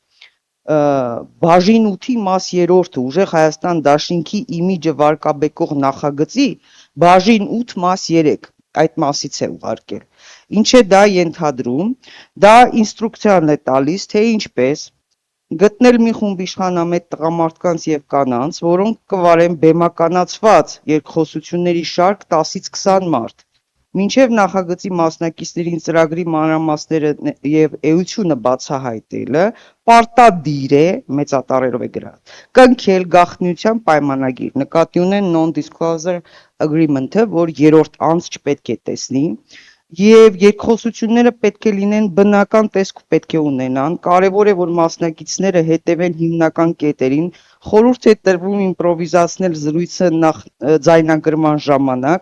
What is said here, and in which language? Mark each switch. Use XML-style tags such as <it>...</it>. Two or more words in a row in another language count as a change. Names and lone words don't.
<hy>բաժին 8-ի մաս 3-ը ուժեղ Հայաստան դաշինքի իմիջը վարկաբեկող նախագծի բաժին 8 մաս 3 այդ մասից է ուղարկել։ Ինչ է դա ենթադրում, դա ինստրուկցիան է տալիս, թե ինչպես գտնել մի խումբ իշխանամետ տղամարդկանց եւ կանանց, որոնք կվարեն բեմականացված երկխոսությունների շարք 10-ից 20 մարդ։ Մինչև նախագծի մասնակիցներին ծրագրի մանրամասները եւ էությունը բացահայտելը պարտադիր է, մեծատառերով է գրած, կնքել գաղտնիության պայմանագիր, նկատի ունեն</hy> <en>non-disclosure agreement-</en> <hy>ը, որ երրորդ անձ չպետք է տեսնի, եւ երկխոսությունները պետք է լինեն բնական տեսք ու պետք է ունենան, կարևոր է, որ մասնակիցները հետևեն հիմնական կետերին, խորհուրդ է տրվում իմպրովիզացնել զրույցը նախ ձայնագրման ժամանակ,</hy>